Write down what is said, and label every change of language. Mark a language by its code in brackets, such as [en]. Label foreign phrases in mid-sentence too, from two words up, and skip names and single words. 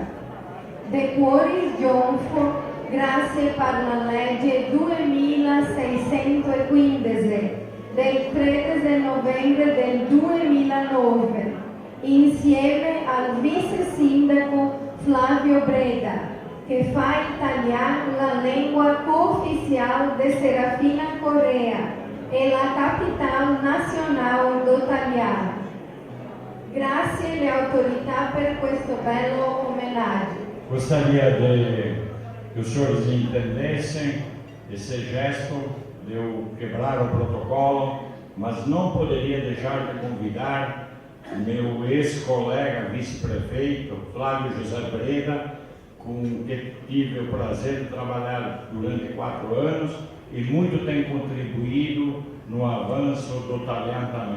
[it] De cuore gionfo, grazie per la legge 2615 del 13 novembre del 2009, insieme al vice sindaco Flavio Breda, che fa italiano la lingua co-ufficiale di Serafina Correa e la capitale nazionale d'Italiano. Grazie alle autorità per questo bello omaggio. [pt] Gostaria que os senhores entendessem esse gesto de eu quebrar o protocolo, mas não poderia deixar de convidar meu ex-colega vice-prefeito, Flávio José Breda, com quem tive o prazer de trabalhar durante 4 anos e muito tem contribuído no avanço do italiano também.